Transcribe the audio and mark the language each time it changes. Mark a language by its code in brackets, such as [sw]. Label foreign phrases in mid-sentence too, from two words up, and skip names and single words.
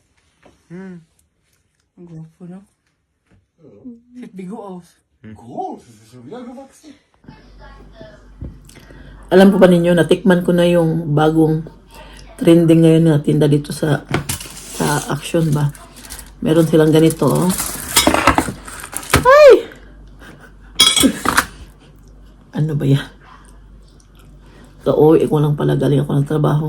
[tl] Ang gwapo no? [de] Sieht wie gut aus. Groß, das ist schon wieder gewachsen. [tl] Alam po ba ninyo, natikman ko na yung bagong trending ngayon na tinda dito sa Action ba. Meron silang ganito. Oh. Ay! Ano ba yan? So, uwi ko lang pala. Galing ako ng trabaho.